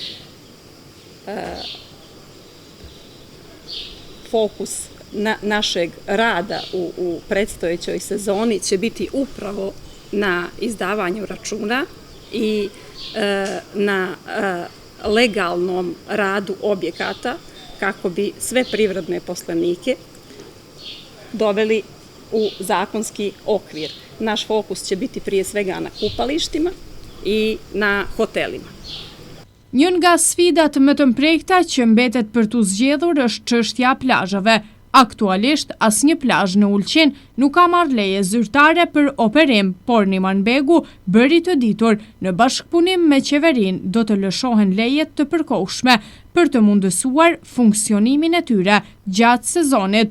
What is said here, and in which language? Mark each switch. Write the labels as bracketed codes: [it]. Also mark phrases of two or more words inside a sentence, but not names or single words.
[sr] Fokus našeg rada u predstojećoj sezoni će biti upravo na izdavanju računa i na legalnom radu objekata kako bi sve privredne poslenike doveli u zakonski okvir. Naš fokus će biti prije svega na kupalištima i na hotelima. [sq] Një nga sfidat më të mprekta që mbetet për t'u zgjedhur është çështja plazhave. Aktualisht, asnjë plazh në Ulqin nuk ka marrë leje zyrtare për operim, por Nimanbegu bëri të ditur në bashkëpunim me qeverinë do të lëshohen lejet të përkohshme për të mundësuar funksionimin e tyre gjatë sezonit.